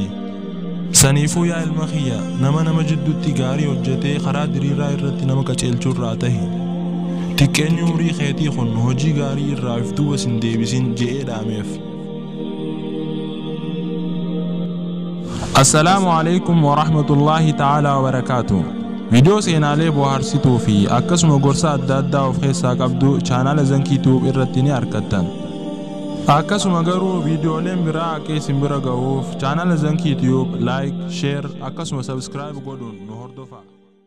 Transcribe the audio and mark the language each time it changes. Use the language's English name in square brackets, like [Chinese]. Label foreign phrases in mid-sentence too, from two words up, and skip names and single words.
[Oromo] Saniifuu yaa ilma kiyya nama jidduutti gaarii hojjetee karaa diriiraa irratti nama qaceelchurraa tahi. Tiqqeenyi umurii keetii kun hojii gaarii irraa iftuu wasin deebisin je'ee dhaameef. [Arabic] السلام عليكم ورحمة الله تعالى وبركاته. [Oromo] Viidiyoo seenaalee bohaarsituu fi akkasuma gorsa adda addaa of keessaa qabdu chaanaala Zankii Tube irratti ni argattan. Akkasuma garuu viidiyooleen biraa akka isin bira ga'uuf chaanaala Zankii Tube like, share akkasuma subscribe godhuun nu hordofaa.